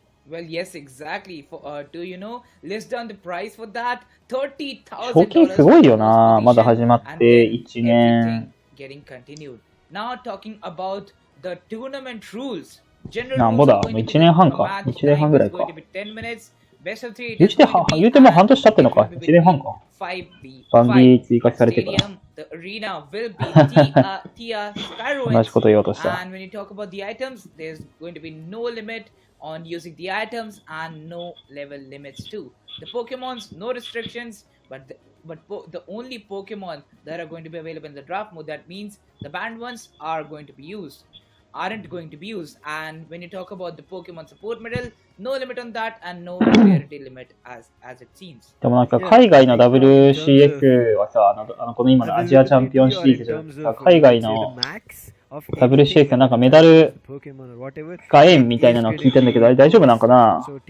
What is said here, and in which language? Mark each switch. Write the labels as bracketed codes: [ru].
[en] Well, yes, exactly. To list down the price for that, $30,000. [ja] 賞金すごいよな。まだ始まって1年。 [en] Getting continued. Now talking about the tournament rules. [ja] なんぼだ、もう1年半か。1年半ぐらいか。 [en] Best of 3. [ja] 言うても半年経ってんのか。1年半か。バンビー追加されてから。 [en] The arena will be Tia Skyroids. [ja] 同じこと言おうとした。 [en] And when you talk about the items, there's going to be no limit on using the items and no level limits too. The Pokemons, no restrictions, but the only Pokemon that are going to be available in the draft mode, that means the banned ones aren't going to be used. And when you talk about the Pokemon support medal, no limit on that and no rarity limit as it seems. [ja] でもなんか海外の WCF はさ、この今のアジアチャンピオンシリーズじゃなくてさ、海外の WCF はなんかメダルが円みたいなのを聞いてんだけど、あれ大丈夫なんかな？